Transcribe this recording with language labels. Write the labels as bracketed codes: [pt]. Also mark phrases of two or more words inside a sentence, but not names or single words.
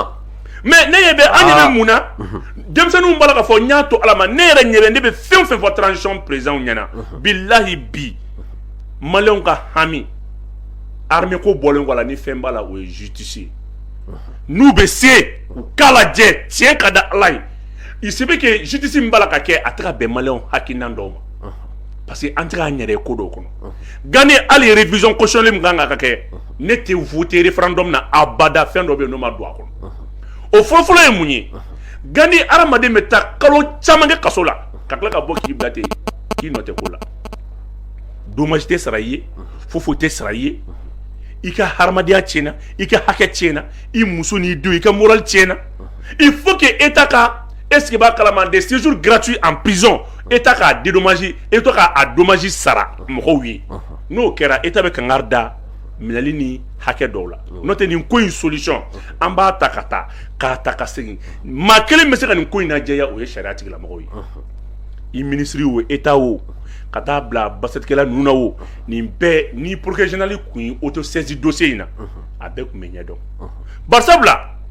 [bm] mais ne ɲɛ bɛ an ɲɛ bɛ mun na denmisɛnninw b'a la k'a fɔ n y'a to ala ma ne yɛrɛ ɲɛ bɛ ne bɛ fɛn o fɛn fɔ [fr] transition président [bm] ɲɛna bilahi bi maliyɛnw ka hami armée ko bɔlen kɔ a la ni fɛn b'a la o ye justice ye n'u bɛ se u k'a lajɛ tiɲɛ ka da ala ye [fr] il se peut que justice [bm] min b'a la ka kɛ a tɛ ka bɛn maliyɛnw hakilina dɔw ma [fr] parce que [bm] an tɛ k'an yɛrɛ ye ko dɔw kɔnɔ Gani hali [fr] révision constitutionnelle [bm] min kan ka kɛ ne tɛ [fr] voter référendum [bm] na abada fɛn dɔ bɛ yen n'o ma don a kɔnɔ o fɔlɔfɔlɔ ye mun ye Gani hadamaden bɛ taa kalo caman kɛ kaso la ka tila ka bɔ k'i bila ten k'i nɔ tɛ ko la dommage tɛ sara i ye foyi tɛ sara i ye i ka hadamadenya tiɲɛna i ka hakɛ tiɲɛna i muso n'i denw i ka moral tiɲɛna [fr] il faut que état [bm] ka [fr] est-ce que [bm] b'a kalama des [fr] séjours gratuits en prison état [bm] k'a dédommage état k'a dommage sara mɔgɔw ye n'o kɛra état bɛ kangari da minɛli ni hakɛ dɔw la n'o tɛ nin ko in solution an b'a ta ka taa k'a ta ka segin maa kelen bɛ se ka nin ko in lajɛya o ye sariya tigilamɔgɔw ye i ministre o état o ka taa bila basetkɛla ninnu na o nin bɛɛ ni [fr] procureur général [bm] kun ye [fr] auto saisi dossier [bm] in na a bɛɛ kun bɛ ɲɛdɔn barisabula